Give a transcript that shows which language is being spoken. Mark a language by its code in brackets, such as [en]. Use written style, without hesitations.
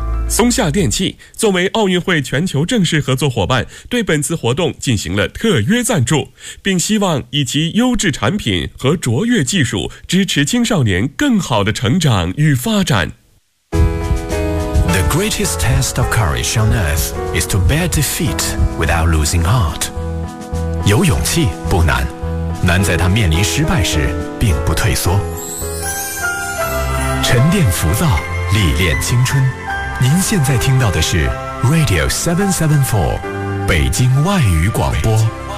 [zh] 松下电器作为奥运会全球正式合作伙伴，对本次活动进行了特约赞助，并希望以其优质产品和卓越技术支持青少年更好的成长与发展。 [en] The greatest test of courage on earth is to bear defeat without losing heart。 [zh] 有勇气不难，难在他面临失败时并不退缩。沉淀浮躁，历练青春。您现在听到的是 Radio 774， 北京外语广播。